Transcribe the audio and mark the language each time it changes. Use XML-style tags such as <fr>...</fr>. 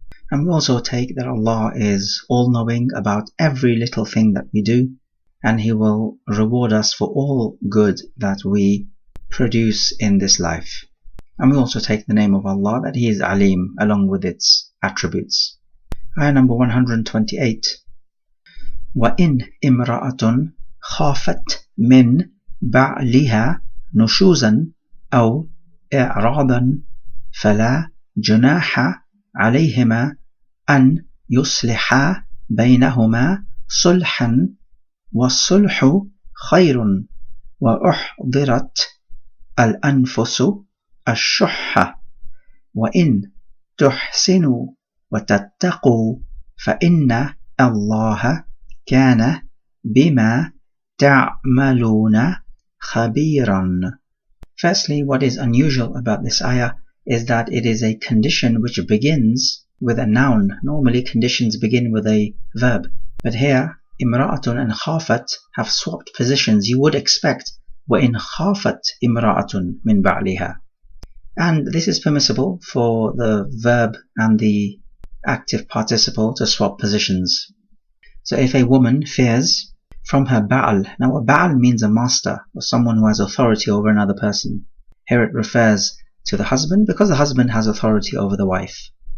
<en>And we also take that Allah is all-knowing about every little thing that we do, and He will reward us for all good that we produce in this life. And we also take the name of Allah that He is Alim along with its attributes. Ayah number 128.</en> <ar>وَإِنْ إِمْرَأَةٌ خَافَتْ مِنْ بَعْلِهَا نُشُوزًا أَوْ إِعْرَاضًا فَلَا جُنَاحَ عليهما أن يصلحا بينهما صلحا والصلح خير وأحضرت الأنفس الشح وإن تحسنوا وتتقوا فإن الله كان بما تعملون خبيرا.</ar> <en>Firstly, what is unusual about this ayah is that it is a condition which begins with a noun. Normally conditions begin with a verb. But here, imra'atun and khafat have swapped positions.</en> <ar>You would expect وَإِنْ خَافَتْ إِمْرَأَةٌ مِنْ بَعْلِهَا.</ar> <en>And this is permissible for the verb and the active participle to swap positions. So if a woman fears from her ba'al, now a ba'al means a master or someone who has authority over another person. Here it refers to the husband because the husband has authority over the wife.</en>